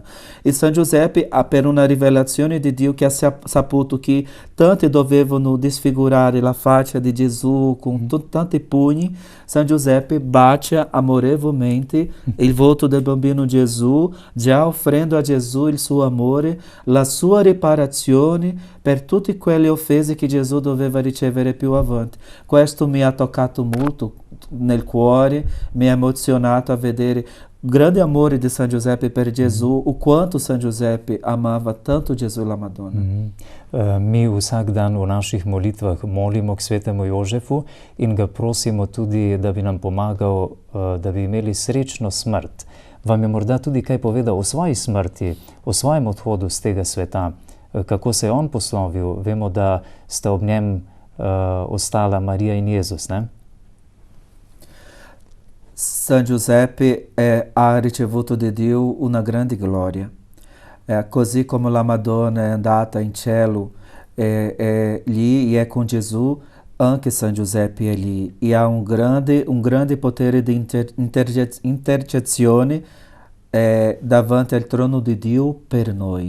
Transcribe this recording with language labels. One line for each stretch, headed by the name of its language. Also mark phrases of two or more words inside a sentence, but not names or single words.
Italian: E San Giuseppe, per una rivelazione di Dio, che ha saputo che tanti dovevano disfigurare la faccia di Gesù con tanti pugni, San Giuseppe bacia amorevolmente il volto del bambino Gesù, già offrendo a Gesù il suo amore, la sua riparazione per tutte quelle offese che Gesù doveva ricevere più avanti. Questo mi ha toccato molto nel cuore, mi ha emozionato a vedere o grande amore di San Giuseppe per Gesù, o quanto San Giuseppe amava tanto Gesù e la Madonna.
Slovenian: Mi vsak dan v naših molitvah molimo k svetemu Jožefu in ga prosimo tudi, da bi nam pomagal, da bi imeli srečno smrt. Vam je morda tudi kaj povedal o svoji smrti, o svojem odhodu z tega sveta, kako se je on poslovil? Vemo, da sta ob njem ostala Maria in Jezus, ne?
Italian: San Giuseppe ha ricevuto di Dio una grande gloria. Così come la Madonna è andata in cielo lì e è con Gesù, anche San Giuseppe è lì e ha un grande potere di intercessione davanti al trono di Dio per noi.